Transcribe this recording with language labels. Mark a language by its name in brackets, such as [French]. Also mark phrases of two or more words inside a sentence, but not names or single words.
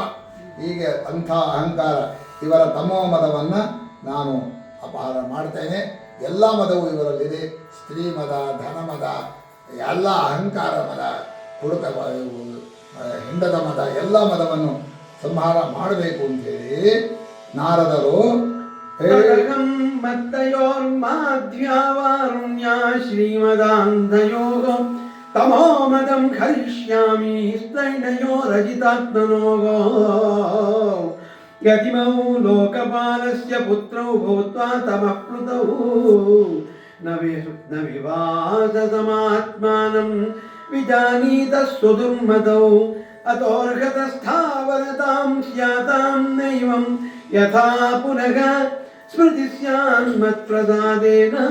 [Kannada] ಹೀಗೆ ಅಂಥ ಅಹಂಕಾರ, ಇವರ ತಮೋ ಮದವನ್ನು ನಾನು ಅಪಹಾರ ಮಾಡ್ತೇನೆ. ಎಲ್ಲ ಮದವು ಇವರಲ್ಲಿದೆ. ಸ್ತ್ರೀ ಮದ, ಧನ ಮದ, ಎಲ್ಲ ಅಹಂಕಾರ ಮದ, ಕುಡುಕ ಹಿಂಡದ ಮದ, ಎಲ್ಲ ಮದವನ್ನು ಸಂಹಾರ ಮಾಡಬೇಕು ಅಂತೇಳಿ ನಾರದರು [Sanskrit] ಮತ್ತಯೋರ್ಮಾಧ್ಯಾವಾರುಣ್ಯ ಶ್ರೀಮದಾಂಧಯೋಗೋ ತಮೋ ಮದಂ ಹರಿಷ್ಯಾಮಿ ಸ್ತ್ರೈಣಯೋ ರಜಿತಾತ್ಮನೋಗೋ ಯತಿಮೌ ಲೋಕಪಾಲಸ್ಯ ಪುತ್ರೌ ಭೂತ್ವಾ ತಮಃ ಪ್ಲುತೌ ನ ವಿವಾಸ ಸಮಾತ್ಮಾನಂ ವಿಜಾನೀತ ಸುದುರ್ಮತೌ ಅತೋರ್ಹತಸ್ಥಾವರತಾಂ ಸ್ಯಾತಾಂ ನೈವಂ ಯಥಾ ಪುನಃ ಸ್ಮೃತಿ ಸ್ಯಾನ್ಮತ್ಪ್ರಸಾದೇನ